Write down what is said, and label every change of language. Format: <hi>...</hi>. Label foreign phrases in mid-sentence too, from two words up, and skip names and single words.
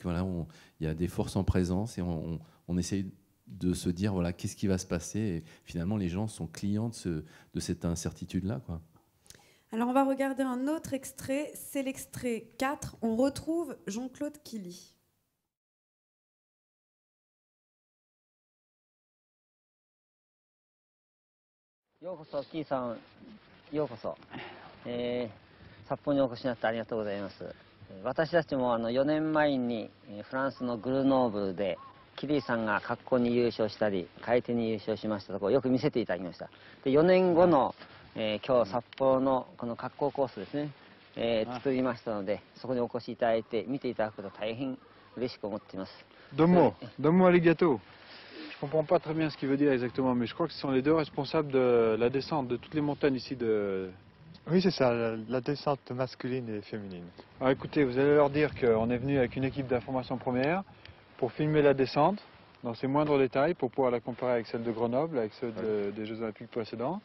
<fr>Voilà, il y a des forces en présence, et on essaye de se dire, voilà, qu'est-ce qui va se passer. Et finalement, les gens sont clients de cette incertitude-là, quoi. Alors on va regarder un autre extrait, c'est l'extrait 4. On retrouve Jean-Claude Killy.</fr> <ja>ようこそ、キーさん、ようこそ。札幌にお越しになってありがとうございます。私たちも4年前にフランスのグルノーブルでキリーさんが滑降に優勝したり、回転に優勝しましたところをよく見せていただきました。で、4年後の、今日札幌のこの滑降コースですね、作りましたので、そこにお越しいただいて見ていただくこと大変嬉しく思っています。どうもありがとう.</ja> <fr>Je comprends pas très bien ce qu'il veut dire exactement, mais je crois que ce sont les deux responsables de la descente de toutes les montagnes ici de... Oui, c'est ça, la descente masculine et féminine. Alors écoutez, vous allez leur dire qu'on est venu avec une équipe d'information première pour filmer la descente dans ses moindres détails, pour pouvoir la comparer avec celle de Grenoble, avec ceux des Jeux Olympiques précédents.</fr>